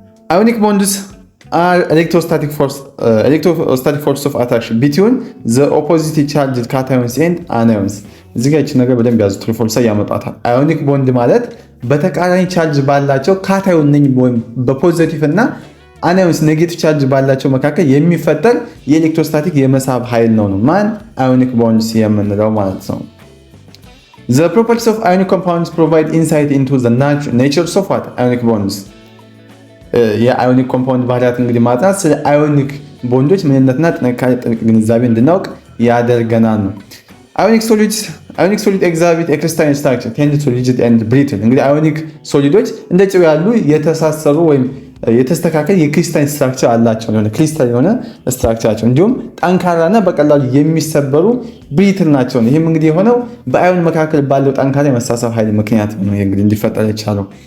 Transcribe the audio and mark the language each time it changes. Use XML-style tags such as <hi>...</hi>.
<am>አዮኒክ ቦንድስ</am> <en>are electrostatic force of attraction between the opposite charged cations and anions።</en> <am>እዚህ ጋር እቺ ነገር በደንብ ያዙ። ትሩ ፎርስ ያመጣታል። አዮኒክ ቦንድ ማለት በተቃራኒ ቻርጅ ባላቸው ካታዮን ነኝ ወይም በፖዚቲቭ እና አናዮንስ ኔጌቲቭ ቻርጅ ባላቸው መካከል የሚፈጠር የኤሌክትሮስታቲክ የመሳብ ኃይል ነው። ማን? አዮኒክ ቦንድስ የምንለው ማለት ነው።</am> <en>The properties of ionic compounds provide insight into the nature of what? Ionic bonds።</en> <am>የአዮኒክ ኮምፓውንድ ባህሪያት እንግዲህ ማጥናት ስለ አዮኒክ ቦንዶች ምንነትና ጥንካሬ ጥልቅ ግንዛቤ እንድናውቅ ያደርገናል ነው።</am> <en>አዮኒክ ሶሊድ ኤግዛቢት ክሪስታሊን ስትራክቸር ቴንድ ቱ ሪጂድ ኤንድ ብሪትል።</en> <am>እንግዲህ አዮኒክ ሶሊዶች እንደ ጨው ያሉ የተሳሰሩ ወይም የተስተካከለ የክሪስታሊን ስትራክቸር አላቸው፣ የሆነ ክሪስታል የሆነ ስትራክቸራቸው እንዲሁም ጠንካራና በቀላሉ የሚሰበሩ ብሪትል ናቸው። ይህም እንግዲህ የሆነው በአዮን መካከል ባለው ጠንካራ የመሳሳብ ኃይል ምክንያት ነው እንግዲህ እንዲፈጠር የቻለው።</am>